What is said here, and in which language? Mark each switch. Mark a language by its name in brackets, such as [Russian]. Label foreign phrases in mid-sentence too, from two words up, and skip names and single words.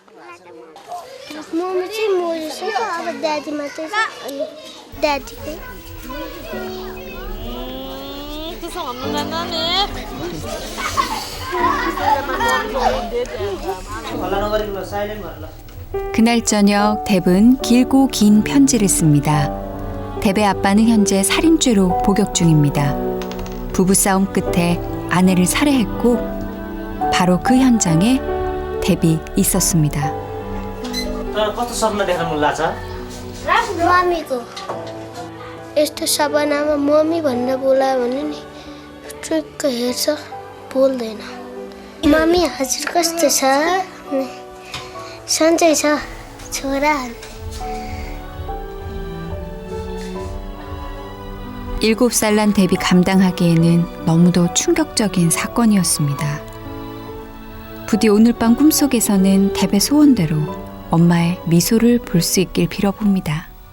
[Nepali] मम्मी चाहिँ मरिसक्यो अब ड्याडी मात्रै छ अनि ड्याडीकै त्यसो भन्नुहुँदैन नि हल्ला नगरिकन ल साइलेन्ट भएर ल [Korean] 그날 저녁 뎁은 길고 긴 편지를 씁니다. 뎁의 아빠는 현재 살인죄로 복역 중입니다. 부부싸움 끝에 아내를 살해했고 바로 그 현장에 뎁이 있었습니다. [Nepali] तर कस्तो सपना देख्न मन लाग्छ मम्मीको यस्तो सपनामा मम्मी भनेर बोलायो भने नि सुक्क हेर्छ बोल्दैन मम्मी हजुर कस्तो छ सन्चै छ छोरा [Korean] 7살 난 데뷔 감당하기에는 너무도 충격적인 사건이었습니다. 부디 오늘 밤 꿈속에서는 데뷔 소원대로 엄마의 미소를 볼 수 있길 빌어봅니다.